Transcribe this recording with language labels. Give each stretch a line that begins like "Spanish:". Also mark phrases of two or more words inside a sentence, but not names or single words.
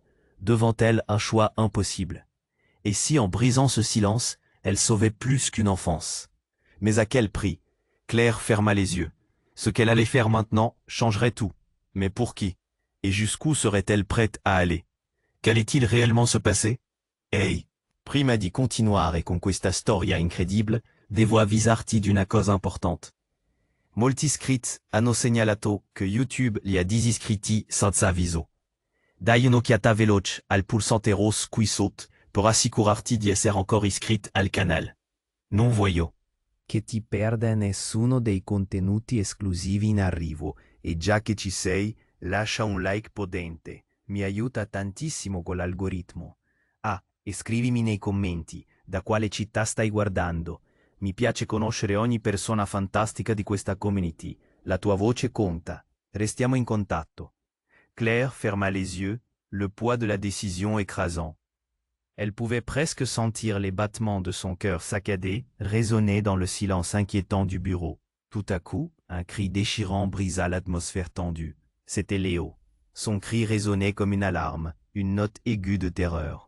French: Devant elle, un choix impossible. Et si, en brisant ce silence, elle sauvait plus qu'une enfance? Mais à quel prix? Claire ferma les yeux. Ce qu'elle allait faire maintenant changerait tout. Mais pour qui? Et jusqu'où serait-elle prête à aller? Qu'allait-il réellement se passer? Hey!
Italian: Prima di continuare con questa storia incredibile, des voix visarti d'una cosa importante. Molti iscritti hanno segnalato che YouTube li ha disiscritti senza avviso. Dai un'occhiata veloce al pulsante rosso qui sotto per assicurarti di essere ancora iscrit al canale. Non voglio che ti perda nessuno dei contenuti esclusivi in arrivo e già che ci sei, lascia un like potente, mi aiuta tantissimo con l'algoritmo. Ah, e scrivimi nei commenti da quale città stai guardando. Mi piace conoscere ogni persona fantastica di questa community. La tua voce conta. Restiamo in contatto.
French: Claire ferma les yeux, le poids de la décision écrasant. Elle pouvait presque sentir les battements de son cœur saccadé résonner dans le silence inquiétant du bureau. Tout à coup, un cri déchirant brisa l'atmosphère tendue. C'était Léo. Son cri résonnait comme une alarme, une note aiguë de terreur.